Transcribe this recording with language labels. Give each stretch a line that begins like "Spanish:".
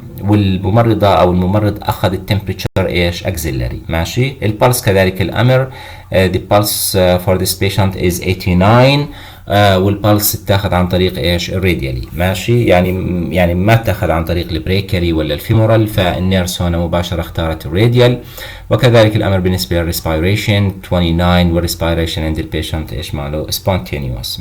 Arabic: والممرضة او الممرض اخذ التمبريتشر ايش؟ auxiliary. ماشي. البلس كذلك الامر
English: the pulse for this patient is 89
Arabic: والبلس تاخذ عن طريق ايش؟ الراديالي. ماشي، يعني ما تاخذ عن طريق البريكري ولا الفيمورال، فالنيرس هنا مباشره اختارت الراديال. وكذلك الامر بالنسبه للريسبيريشن 29، والريسبيريشن عند البيشنت ايش ماله؟ سبونتينيوس.